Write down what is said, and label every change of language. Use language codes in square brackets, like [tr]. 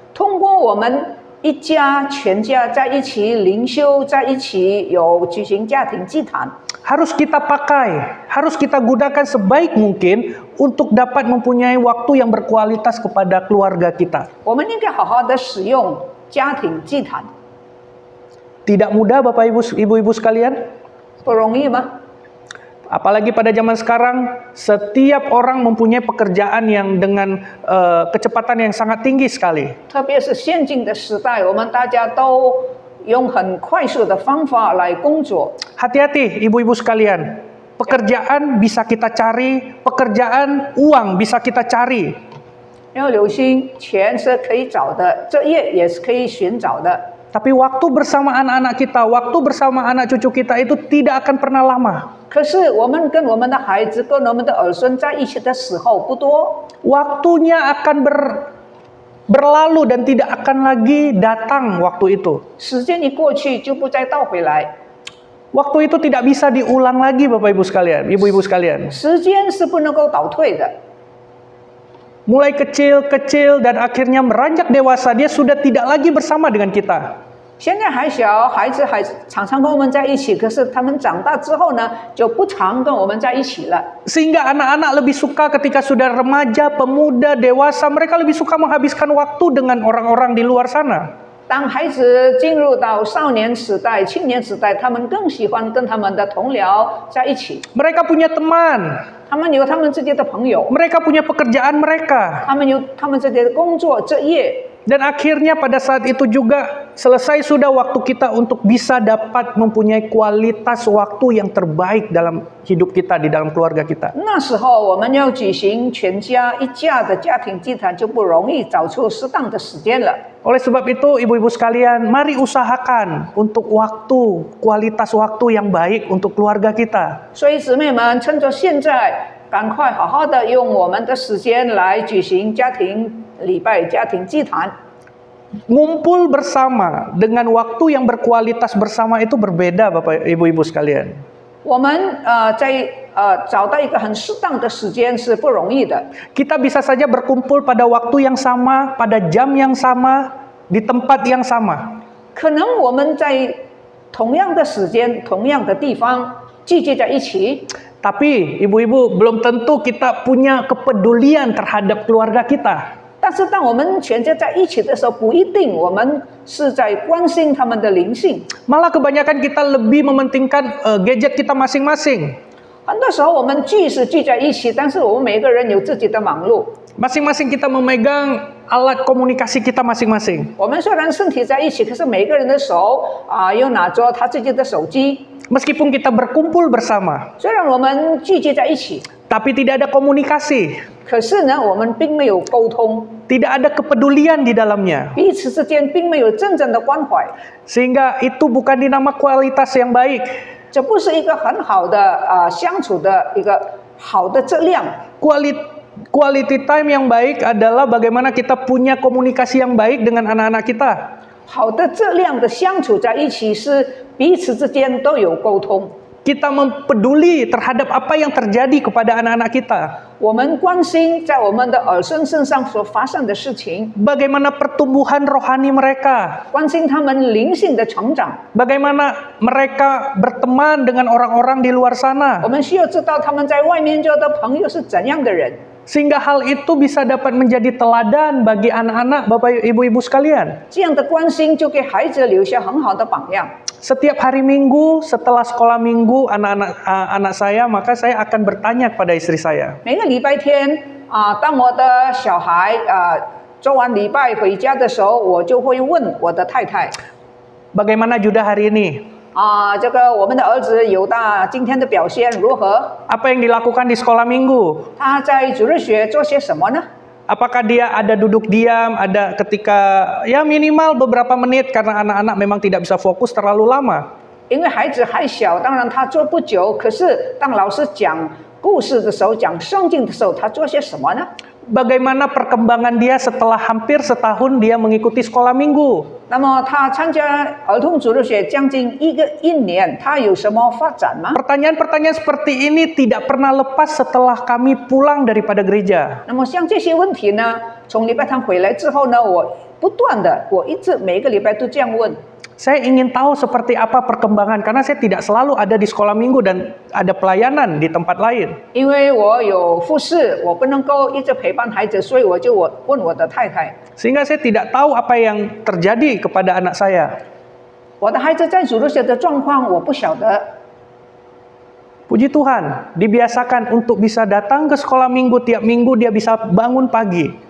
[zh] 通过我们一家全家在一起灵修，在一起有举行家庭祭坛。 [id] Harus kita pakai, harus kita gunakan sebaik mungkin untuk dapat mempunyai waktu yang berkualitas kepada keluarga kita. [zh] 我们应该好好的使用家庭祭坛。 [id] Tidak mudah Bapak Ibu, Ibu-ibu sekalian. [zh] 不容易吗？ [id] Apalagi pada zaman sekarang, setiap orang mempunyai pekerjaan yang dengan kecepatan yang sangat tinggi sekali. [zh] 特别是现今的时代，我们大家都用很快速的方法来工作。 [id] Hati-hati ibu-ibu sekalian, pekerjaan bisa kita cari, pekerjaan uang bisa kita cari. [zh] 要留心，钱是可以找的，这业也是可以寻找的。 [id] Tapi waktu bersama anak-anak kita, waktu bersama anak cucu kita itu tidak akan pernah lama. [zh] 可是我们跟我们的孩子、跟我们的儿孙在一起的时候不多， [id] Waktunya akan berlalu dan tidak akan lagi datang waktu itu. [zh] 时间一过去就不再倒回来。 [id] Waktu itu tidak bisa diulang lagi Bapak Ibu sekalian, ibu-ibu sekalian. [zh] 时间是不能够倒退的。 [id] Mulai kecil-kecil dan akhirnya beranjak dewasa, dia sudah tidak lagi bersama dengan kita. [zh] 现在还小，孩子还常常跟我们在一起，可是他们长大之后呢，就不常跟我们在一起了。 [id] Sehingga anak-anak lebih suka ketika sudah remaja, pemuda, dewasa, mereka lebih suka menghabiskan waktu dengan orang-orang di luar sana. [zh] 当孩子进入到少年时代、青年时代，他们更喜欢跟他们的同僚在一起。 [id] Mereka punya teman, [zh] 他们有他们自己的朋友， [id] mereka punya pekerjaan mereka. [zh] 他们有他们自己的工作职业。 [id] Dan akhirnya pada saat itu juga selesai sudah waktu kita untuk bisa dapat mempunyai kualitas waktu yang terbaik dalam hidup kita, di dalam keluarga kita. [zh] 那时候我们要举行全家一家的家庭祭坛，就不容易找出适当的时间了。 [id] Oleh sebab itu ibu-ibu sekalian, mari usahakan untuk waktu, kualitas waktu yang baik untuk keluarga kita. [zh] 所以姊妹们，趁着现在，赶快好好的用我们的时间来举行家庭礼拜、家庭祭坛。 [id] Ngumpul bersama dengan waktu yang berkualitas bersama itu berbeda Bapak Ibu-ibu sekalian. [zh] 我们找到一个很适当的时间是不容易的。 [id] Kita bisa saja berkumpul pada waktu yang sama, pada jam yang sama, di tempat yang sama. [zh] 可能我们在同样的时间、同样的地方聚集在一起， [id] Tapi ibu-ibu belum tentu kita punya kepedulian terhadap keluarga kita. [zh] 但是当我们全家在一起的时候，不一定我们是在关心他们的灵性。 [id] Malah kebanyakan kita lebih mementingkan gadget kita masing-masing. [zh] 很多时候我们聚是聚在一起，但是我们每个人有自己的忙碌。 [id] Masing-masing kita memegang alat komunikasi kita masing-masing. [zh] 我们虽然身体在一起，可是每个人的手又拿着他自己的手机。 [id] Meskipun kita berkumpul bersama, [zh] 虽然我们聚集在一起， [id] tapi tidak ada komunikasi, [zh] 可是呢，我们并没有沟通， [id] tidak ada kepedulian di dalamnya. [zh] 彼此之间并没有真正的关怀， [id] Sehingga itu bukan dinama kualitas yang baik. [zh] 这不是一个很好的相处的一个好的质量。 [id] Quality time yang baik adalah bagaimana kita punya komunikasi yang baik dengan anak-anak kita. [zh] 好的质量的相处在一起是彼此之间都有沟通。 [id] Kita mempeduli terhadap apa yang terjadi kepada anak-anak kita. [zh] 我们关心在我们的儿孙身上所发生的事情， [id] Bagaimana pertumbuhan rohani mereka. [zh] 关心他们灵性的成长。 [id] Bagaimana mereka berteman dengan orang-orang di luar [zh] 我 [id] sana. [zh] 们需要知道他们在外面交的朋友是怎样的人。 [id] Sehingga hal itu bisa dapat menjadi teladan bagi anak-anak Bapak Ibu-ibu sekalian. [zh] 这样的关心就给孩子留下很好的榜样。 [id] Setiap hari Minggu setelah sekolah Minggu anak saya, maka saya akan bertanya kepada istri saya. [zh] 每个礼拜天当我的小孩做完礼拜回家的时候，我就会问我的太太 [id] Bagaimana Judah hari ini? [zh] 这个我们的儿子犹大今天的表现如何？ [id] Apa yang dilakukan di sekolah Minggu? [zh] 他在主日学做些什么呢？ [id] Apakah dia ada duduk diam, ada ketika ya minimal beberapa menit karena anak-anak memang tidak bisa fokus terlalu lama. [zh] 因为孩子还小，当然他做不久。可是当老师讲故事的时候，讲圣经的时候，他做些什么呢？ [id] Bagaimana perkembangan dia setelah hampir setahun dia mengikuti sekolah Minggu? [zh] 那么他参加儿童主日学将近一年，他有什么发展吗？ [id] Pertanyaan-pertanyaan seperti ini tidak pernah lepas setelah kami pulang daripada gereja. [zh] 那么像这些问题呢，从礼拜堂回来之后呢，我不断的，我一直每个礼拜都这样问。 [id] Saya ingin tahu seperti apa perkembangan karena saya tidak selalu ada di sekolah Minggu dan ada pelayanan di tempat lain. [zh] 因为我有服侍，我不能够一直陪伴孩子，所以我就问我的太太。 [id] Sehingga saya tidak tahu apa yang terjadi kepada anak saya. [zh] 我的孩子在主日学的状况我不晓得， [id] Puji Tuhan, dibiasakan untuk bisa datang ke sekolah minggu, tiap minggu dia bisa bangun pagi.